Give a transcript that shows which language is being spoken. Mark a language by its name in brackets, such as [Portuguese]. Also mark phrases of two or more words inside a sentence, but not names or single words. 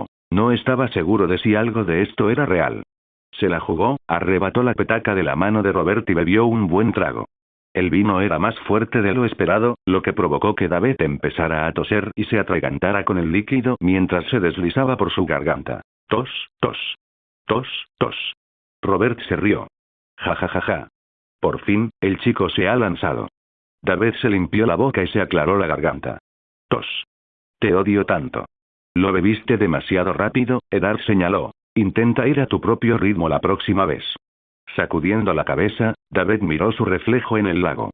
[Spanish] No estaba seguro de si algo de esto era real. Se la jugó, arrebató la petaca de la mano de Robert y bebió un buen trago. El vino era más fuerte de lo esperado, lo que provocó que David empezara a toser y se atragantara con el líquido mientras se deslizaba por su garganta. Tos, tos. Tos, tos. Robert se rió. Ja ja ja ja. Por fin, el chico se ha lanzado. David se limpió la boca y se aclaró la garganta. Tos. Te odio tanto. Lo bebiste demasiado rápido, Eddard señaló. Intenta ir a tu propio ritmo la próxima vez. Sacudiendo la cabeza, David miró su reflejo en el lago.